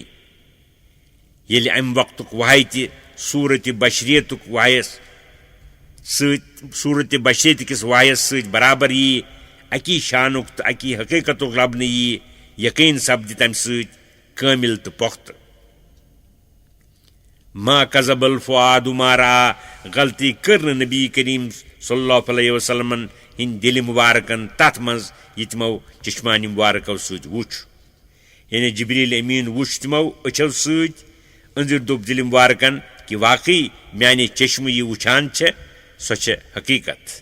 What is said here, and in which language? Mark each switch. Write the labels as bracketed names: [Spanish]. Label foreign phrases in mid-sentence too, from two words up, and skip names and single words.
[Kashmiri] ییٚلہِ امہِ وقتُک وحی تہِ صوٗرتِ بشریتُک وحیس سۭتۍ صوٗرتِ بشریت کِس وحیس سۭتۍ برابر ییہِ اکی شانُک تہٕ اکی حقیٖقتُک لبنہٕ ییہِ یقیٖن سپدِ تمہِ سۭتۍ کٲمِل تہٕ پۄختہٕ. [Arabic] ما کذب الفؤاد ما رأى. [Kashmiri] غلطی کٔر نہٕ نبی کریم [Arabic] صلی اللہ علیہ وسلمن [Kashmiri] ہٕنٛدۍ دِلہِ مُبارکن تتھ منٛز یہِ تِمو چشمانہِ مُبارکو سۭتۍ وُچھ. یعنی جبریل امین وُچھ تِمو أچھو سۭتۍ. أنٛدٕرۍ دوٚپ دِلہِ مُبارکن کہِ واقعی میانہِ چشمہٕ یہِ وُچھان چھےٚ سۄ چھےٚ حقیٖقت.